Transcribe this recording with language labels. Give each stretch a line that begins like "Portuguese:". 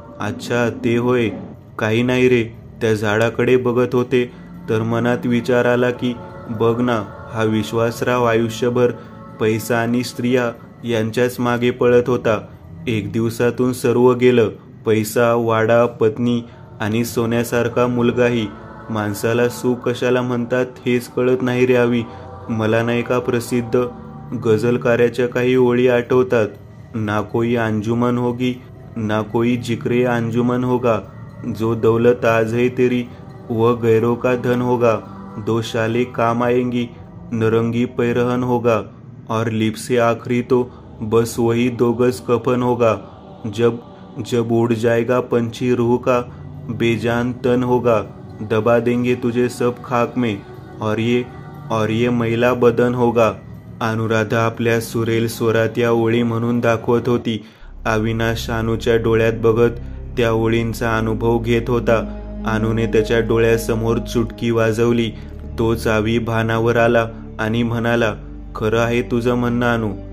Marathi: अच्छा, ते होय. काही नाही रे, त्या झाडाकडे बघत होते तर मनात विचार आला की बघ ना, हा विश्वासराव आयुष्यभर पैसा आणि स्त्रिया यांच्याच मागे पळत होता. एक दिवसातून सर्व गेलं. पैसा, वाडा, पत्नी आणि सोन्यासारखा मुलगाही. माणसाला सुख कशाला म्हणतात हेच कळत नाही रे आवी. मला नाही का प्रसिद्ध गझलकाराच्या काही ओळी आठवतात.
Hindi: ना कोई अंजुमन होगी, ना कोई जिक्रे अंजुमन होगा. जो दौलत आज है तेरी वह गैरों का धन होगा. दो शाले काम आएंगी, नरंगी पैरहन होगा. और लिप से आखिरी तो बस वही 2 गज कफन होगा. जब उड़ जाएगा पंछी रूह का बेजान तन होगा. दबा देंगे तुझे सब खाक में और ये मैला बदन होगा.
Marathi: अनुराधा आपल्या सुरेल स्वरात या ओळी म्हणून दाखवत होती. अविनाश अनुच्या डोळ्यात बघत त्या ओळींचा अनुभव घेत होता. अनुने त्याच्या डोळ्यासमोर चुटकी वाजवली. तोच आवी भानावर आला आणि म्हणाला, खरं आहे तुझं म्हणणं अनु.